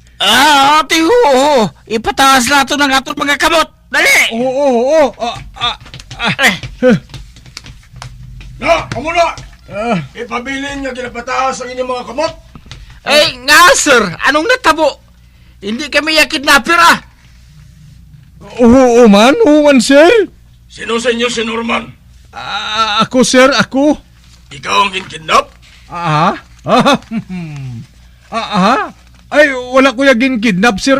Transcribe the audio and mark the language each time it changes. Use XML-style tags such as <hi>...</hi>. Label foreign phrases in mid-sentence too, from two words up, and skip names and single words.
<ceb>Ate ho. Ipataas nato ng atong mga kamot. Dali! Oo. Na, kamo na! Ipabilin nga ginapataas ang inyong mga kamot. Nga sir, anong natabo?</ceb> <tl>Hindi kami yung kidnapper</tl> <ceb>Oo man, sir.</ceb> <tl>Sino sa inyo si Norman?</tl> <ceb>Ako, sir, ako.</ceb> <tl>Ikaw ang kinkidnap?</tl> <ceb>Ay, wala ko yung kidnap, sir,</ceb>